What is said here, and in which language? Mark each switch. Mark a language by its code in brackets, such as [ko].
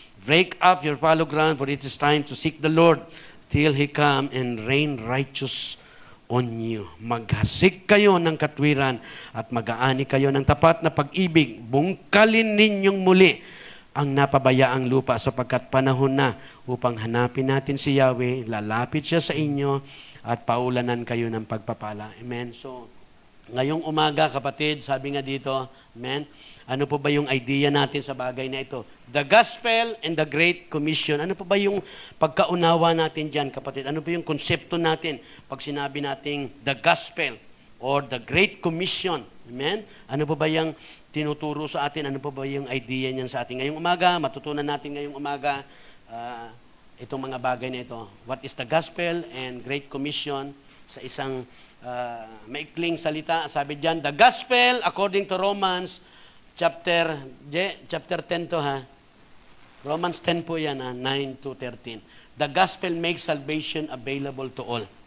[en] Break up your fallow ground, for it is time to seek the Lord till He come and rain righteous on you. [tl] Maghasik kayo ng katwiran at mag-aani kayo ng tapat na pag-ibig. Bungkalin ninyong muli ang napabayaang lupa, sapagkat panahon na upang hanapin natin si Yahweh. Lalapit siya sa inyo at paulanan kayo ng pagpapala. Amen. So, ngayong umaga, kapatid, sabi nga dito, amen, ano po ba yung idea natin sa bagay na ito? [en] The Gospel and the Great Commission. [tl] Ano po ba yung pagkaunawa natin dyan, kapatid? Ano po yung konsepto natin pag sinabi nating [en] the Gospel or the Great Commission? [tl] Amen? Ano po ba yung tinuturo sa atin? Ano po ba yung idea niyan sa atin ngayong umaga? Matutunan natin ngayong umaga itong mga bagay na ito. [en] What is the Gospel and Great Commission? [tl] Sa isang maikling salita, sabi dyan, [en] the Gospel according to Romans chapter 10 to [tl] ha. Romans 10 po yan ha, 9 to 13. [en] The gospel makes salvation available to all.